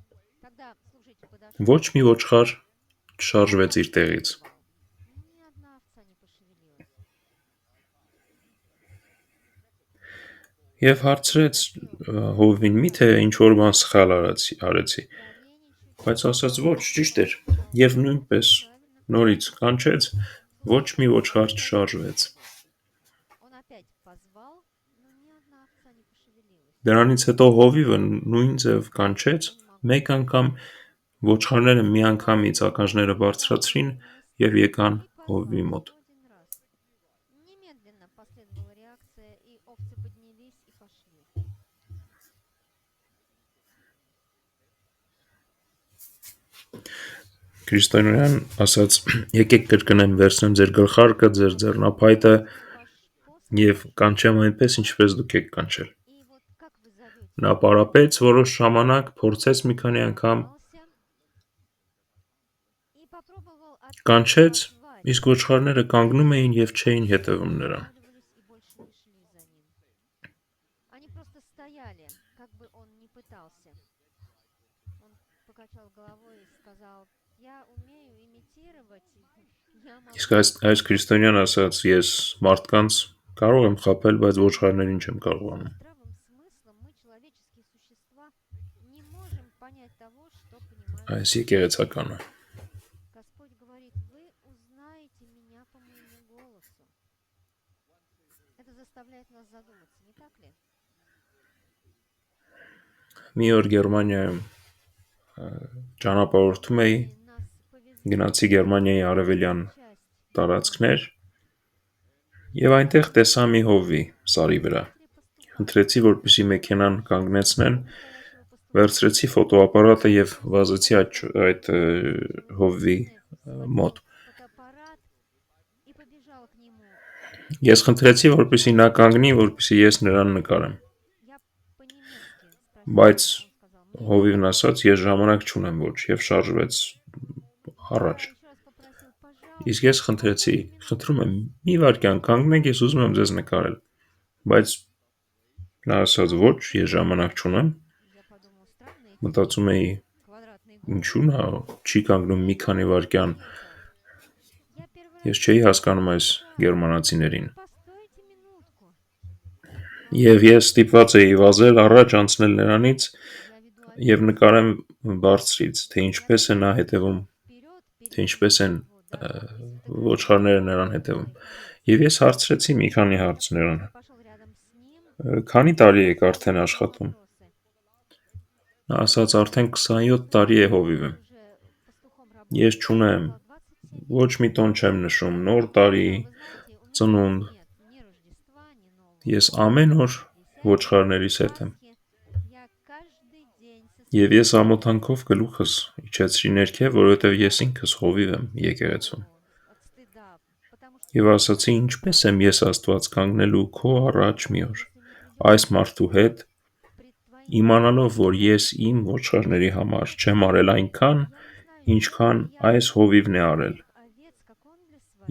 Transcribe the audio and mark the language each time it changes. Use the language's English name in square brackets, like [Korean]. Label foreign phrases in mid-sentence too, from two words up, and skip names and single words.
[Armenian] Ոչ մի ոչխար չշարժվեց իր տեղից։ Եվ հարցրեց հովվին, միթե ինչ-որ բան սխալ արեցի։ Բայց ասաց, ոչ, ճիշտ էր։ Եվ նույնպես նորից կանչեց, ոչ մի ոչխար չշարժվեց։ Դրանից հետո հովիվը նույն ձև կանչեց, մեկ անգամ ոչխարները միանգամից ականջները բարձրացրին և եկան [Russian] И [Armenian] Հովվի [Russian] позвал [Armenian] մոտ։ [Russian] еще один раз. Немедленно последовала реакция, и овцы поднялись и пошли. [Armenian] Քրիստոնյան ասաց. «Եկեք կրկնեմ, վերցնեմ ձեր գլխարկը, ձեր ձեռնափայտը [Russian] Ваш [Armenian] և [Russian] посох [Armenian] կանչեմ այնպես, ինչպես դուք եք կանչել»։ [Russian] и вот как вы зовете? [Armenian] Նա պարապեց որոշ ժամանակ, փորձեց մի քանի անգամ, [Russian] Поднялся и попробовал опять [Armenian] կանչեց, [Russian] позвать. [Armenian] իսկ ոչխարները կանգնում էին և չէին հետևում նրան։ [Russian] Останавливались и больше не шли за ним. Они просто стояли, как бы он ни пытался. Он покачал головой и сказал: «Я умею имитировать, я [Armenian] Իսկ [Russian] могу [Armenian] այս քրիստոնյան ասաց. «Ես մարդկանց կարող եմ խաբել, բայց ոչխարներին չեմ կարողանում»։ [Russian] здравым смыслом мы, человеческие существа, не можем понять того, что понимают [Armenian] Այս [Russian] животные. [Armenian] եկեղեցական է։ [Russian] Господь говорит: вы узнаете меня по моему голосу. Это заставляет нас задуматься, не так ли? [Armenian] Մի օր Գերմանիայում ճանապարհորդում էի, [Russian] И нас повезло [Armenian] գնացի Գերմանիայի արևելյան [Russian] часть [Armenian] տարածքներ եւ այնտեղ տեսա մի հովվի սարի վրա։ Խնդրեցի, որպեսզի մեքենան կանգնեցնեն, [Russian] настоящего пастуха. [Armenian] վերցրեցի ֆոտոապարատը եւ վազեցի այդ հովվի մոտ։ [Russian] Фотоаппарат и побежал к нему. [Armenian] Ես խնդրեցի, որպեսզի նա կանգնի, որպեսզի ես նրան նկարեմ։ [Russian] Я по-немецки спросила. [Armenian] Բայց [Russian] Он сказал: «Мне [Armenian] հովիվն ասաց, ես ժամանակ չունեմ ոչ եւ շարժվեց առաջ։ [Russian] Я еще раз попросил: пожалуйста, [Armenian] Իսկ ես խնդրեցի, խնդրում եմ, մի վարքյան կանգնեք, ես ուզում եմ ձեզ նկարել։ Բայց նա ասաց, ոչ, ես ժամանակ չունեմ։ [Russian] я подумал, странные эти [Armenian] Մտածում էի, [Russian] квадратные [Armenian] ինչու նա չի կանգնում մի քանի վարքյան։ [Russian] Я первый раз [Armenian] Ես չէի հասկանում այս գերմանացիներին։ [Russian] постойте минутку. [Armenian] Եվ ես ստիպված էի վազել առաջ, անցնել նրանից [Russian] Я веду [Armenian] եւ նկարեմ բարձրից, թե ինչպես է նա հետևում, [Russian] вперед, [Armenian] թե ինչպես են [Russian] его, да. [Armenian] ոչխարները նրան հետևում։ Եվ ես հարցրեցի մի քանի հարց նրան։ [Russian] Пошел рядом с ним. [Armenian] Քանի տարի եք արդեն [Russian] Задал [Armenian] աշխատում։ [Russian] вопросы. [Armenian] Նա ասաց, արդեն 27 տարի է հովիվ եմ։ [Russian] Уже пастухом [Armenian] Ես [Russian] работает. [Armenian] չունեմ, [Russian] Сказал: 27 [Armenian] ոչ մի տոն չեմ նշում, նոր տարի, [Russian] Вы знаете, у меня [Armenian] ծնունդ։ [Russian] нет ни Рождества, ни Нового [Armenian] Ես [Russian] года, [Armenian] ամեն [Russian] ни [Armenian] օր ոչխարներիս հետ եմ։ [Russian] Пасхи. Я каждый день со [Armenian] Եվ [Russian] своими [Armenian] ես ամոթանքով գլուխս իջեցրի ներքև, որովհետև ես ինքս հովիվ եմ եկեղեցում։ [Russian] от стыда, потому что [Armenian] Եվ ասացի, ինչպես եմ ես Աստված կանգնելու քո առաջ մի օր, [Russian] если мне придется [Armenian] այս մարդու հետ, [Russian] пред твоим [Armenian] իմանալով, որ ես իմ ոչխարների համար չեմ արել այնքան, [Russian] я не знаю, [Armenian] ինչքան [Russian] я [Armenian] այս հովիվն է արել։ [Russian] овец, как он для своих